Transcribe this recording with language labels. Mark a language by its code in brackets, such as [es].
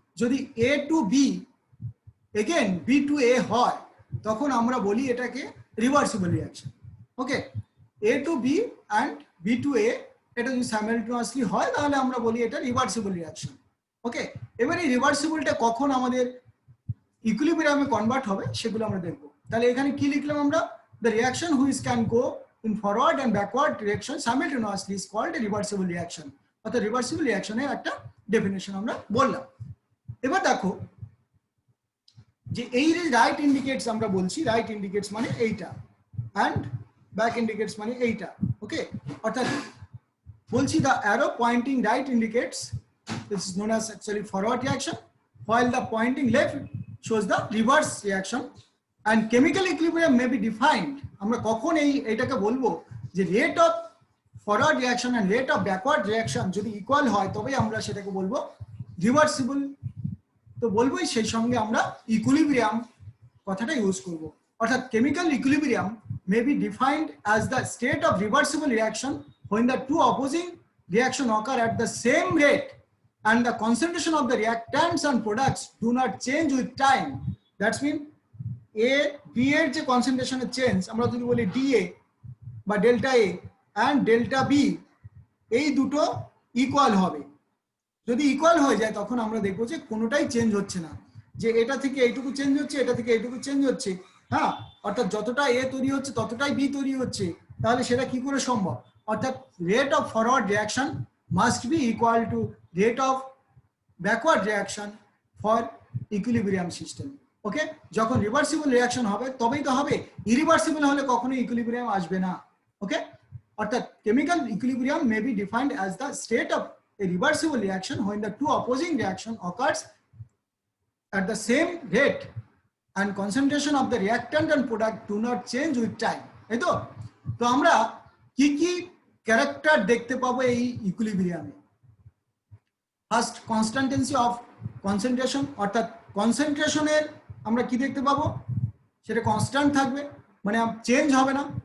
[bn] যদি এ two B again B two এ হয় তখন আমরা বলি এটাকে reversible reaction. Okay, A two B and B two এ এটা যদি সাইমালটেনিয়াসলি হয় তাহলে আমরা বলি এটা রিভার্সিবল রিঅ্যাকশন। ওকে, এবার এই রিভার্সিবলটা কখন আমাদের ইকুইলিব্রিয়ামে কনভার্ট হবে সেগুলো আমরা দেখব। তাহলে এখানে কি লিখলাম আমরা, [en] the reaction which can go in forward and backward direction simultaneously is called a reversible reaction। [bn] অর্থাৎ রিভার্সিবল রিঅ্যাকশনের একটা ডেফিনেশন আমরা বললাম। এবার দেখো যে এই রাইট ইন্ডিকেটস আমরা বলছি, রাইট ইন্ডিকেটস মানে এইটা অ্যান্ড ব্যাক ইন্ডিকেটস মানে এইটা। [en] okay, [bn] অর্থাৎ বলছি [en] the arrow pointing right indicates this is known as actually forward reaction, while the pointing left shows the reverse reaction, and chemical equilibrium may be defined। [bn] আমরা কখন এইটাকে বলবো যে [en] rate of forward reaction and rate of backward reaction [bn] যদি equal হয় তবেই আমরা সেটাকে বলবো রিভার্সিবল। তো বলবোই, সেই সঙ্গে আমরা ইকুইলিব্রিয়াম কথাটা ইউজ করব। [en] অর্থাৎ chemical equilibrium may be defined as the state of reversible reaction when the two opposing reaction occur at the same rate and the concentration of the reactants and products do not change with time। That's mean [bn] A B এর যে কনসেন্ট্রেশনের change আমরা যদি বলি DA বা delta A and delta B, এই দুটো equal হবে। যদি ইকুয়াল হয়ে যায় তখন আমরা দেখবো যে কোনোটাই চেঞ্জ হচ্ছে না, যে এটা থেকে এইটুকু চেঞ্জ হচ্ছে, এটা থেকে এইটুকু চেঞ্জ হচ্ছে। হ্যাঁ, অর্থাৎ যতটা এ তৈরি হচ্ছে ততটাই বি তৈরি হচ্ছে। তাহলে সেটা কি করে সম্ভব? [en] অর্থাৎ rate of forward reaction must be equal to rate of backward reaction for equilibrium system. [bn] ওকে, যখন রিভার্সিবল রিঅ্যাকশন হবে তবেই তো হবে, ইরিভার্সিবল হলে কখনো ইকুইলিব্রিয়াম আসবে না। [en] Okay, অর্থাৎ chemical equilibrium may be defined as the state of a reversible reaction when the two opposing reaction occurs at the same rate and concentration of the reactant and product do not change with time। [bn] এই তো। তো আমরা কি কি character দেখতে পাবো এই ইকুইলিব্রিয়ামে? First, কনস্ট্যান্টেন্সি of concentration, অর্থাৎ কনসেন্ট্রেশনের আমরা কি দেখতে পাবো, সেটা কনস্ট্যান্ট থাকবে, মানে চেঞ্জ হবে না।